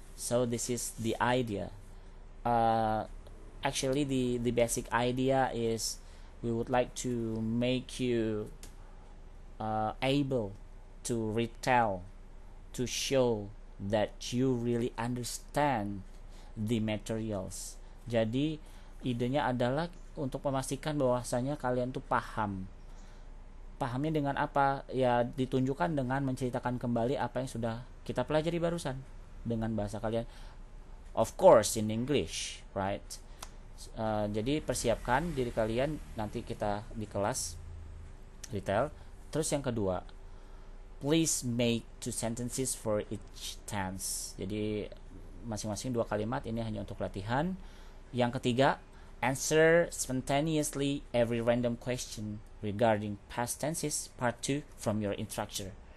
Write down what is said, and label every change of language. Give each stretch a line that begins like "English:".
English: So this is the idea. Actually the basic idea is we would like to make you able to retell, to show that you really understand the materials.
Indonesian: Jadi idenya adalah untuk memastikan bahwasanya kalian tuh paham. Pahamnya dengan apa? Ya ditunjukkan dengan menceritakan kembali apa yang sudah kita pelajari barusan dengan bahasa kalian.
English: Of course in English, right?
Indonesian: Jadi persiapkan diri kalian, nanti kita di kelas detail. Terus yang kedua,
English: please make 2 sentences for each tense.
Indonesian: Jadi masing-masing 2 kalimat, ini hanya untuk latihan. Yang ketiga,
English: answer spontaneously every random question regarding past tenses part 2 from your instructors.